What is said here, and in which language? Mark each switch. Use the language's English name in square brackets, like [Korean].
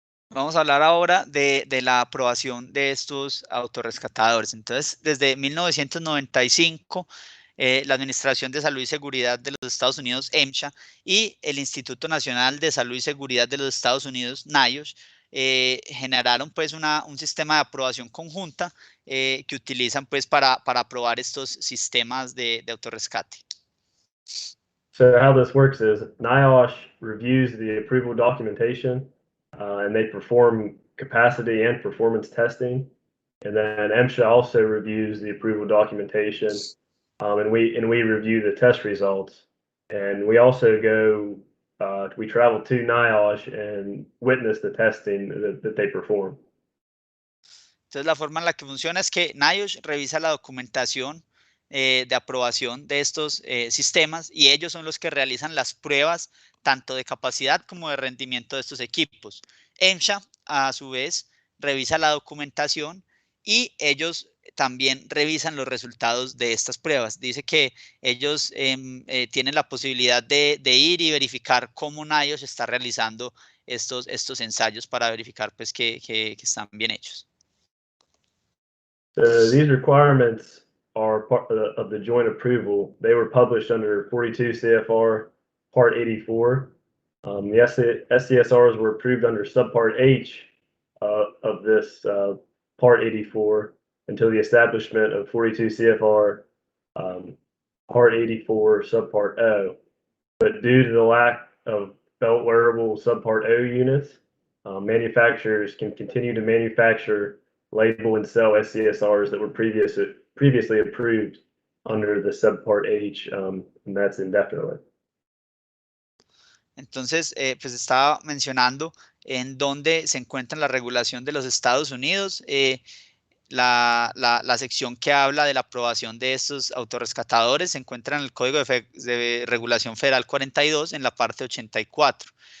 [Spanish] Vamos a hablar ahora de la aprobación de estos autorrescatadores. Entonces, desde 1995, la Administración de Salud y Seguridad de los Estados Unidos, MSHA, y el Instituto Nacional de Salud y Seguridad de los Estados Unidos, NIOSH, generaron pues un sistema de aprobación conjunta que utilizan pues para aprobar estos sistemas de autorrescate. [English] So how this works is NIOSH reviews the approval documentation and they perform capacity and performance testing. And then MSHA also reviews the approval documentation, and we review the test results. And we also we travel to NIOSH and witness the testing that they perform. [Spanish] Entonces, la forma en la que funciona es que NIOSH revisa la documentación de aprobación de estos sistemas, y ellos son los que realizan las pruebas tanto de capacidad como de rendimiento de estos equipos. MSHA, a su vez, revisa la documentación y ellos también revisan los resultados de estas pruebas. Dice que ellos tienen la posibilidad de ir y verificar cómo NIOSH está realizando estos ensayos para verificar pues, que están bien hechos. [English] So these requirements are part of the joint approval. They were published under 42 CFR Part 84. The SCSRs were approved under Subpart H of this Part 84 until the establishment of 42 CFR Part 84 Subpart O. But due to the lack of belt wearable Subpart O units, manufacturers can continue to manufacture, label, and sell SCSRs that were previously approved under the Subpart H, and that's indefinitely. [Spanish] Entonces, pues estaba mencionando en dónde se encuentra la regulación de los Estados Unidos, la sección que habla de la aprobación de estos autorrescatadores se encuentra en el Código de Regulación Federal 42, en la parte 84.